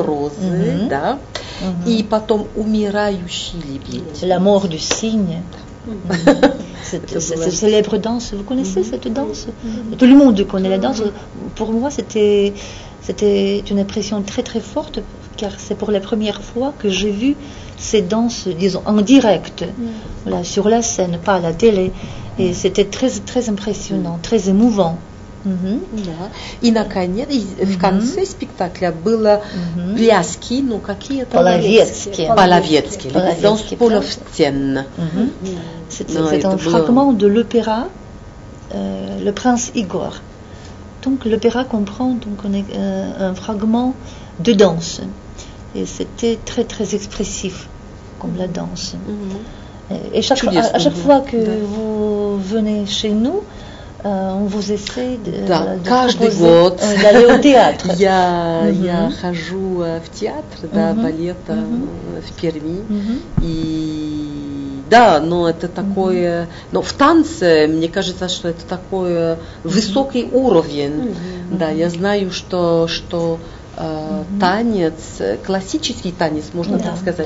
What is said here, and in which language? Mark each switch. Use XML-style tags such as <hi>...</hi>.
<ru>розы, да, и потом умирающий лебедь.</ru> <fr>La mort du cygne. Cette célèbre danse, vous connaissez cette danse? Tout le monde connaît la danse. Pour moi, c'était une impression très très forte, car c'est pour la première fois que j'ai vu ces danses, disons, en direct, voilà, sur la scène, pas à la télé. Et c'était très très impressionnant, très émouvant.</fr> <ru>И наконец, в конце спектакля было пляски, ну какие-то половецкие, danse половцен.</ru> <fr>C'est un fragment de l'opéra Le Prince Igor. Donc l'opéra comprend donc un fragment de danse. Et c'était très très expressif, comme la danse. Et à chaque fois que vous venez chez nous, on vous essaie</fr> <ru>Да,</ru> <fr>de</fr> <ru>каждый</ru> <fr>proposer,</fr> <ru>год</ru> <fr>d'aller au théâtre.</fr> <ru>я хожу в театр, да, балета в Перми. И да, но это такое, но в танце, мне кажется, что это такой высокий уровень. Да, я знаю, что танец, классический танец, можно так сказать.</ru>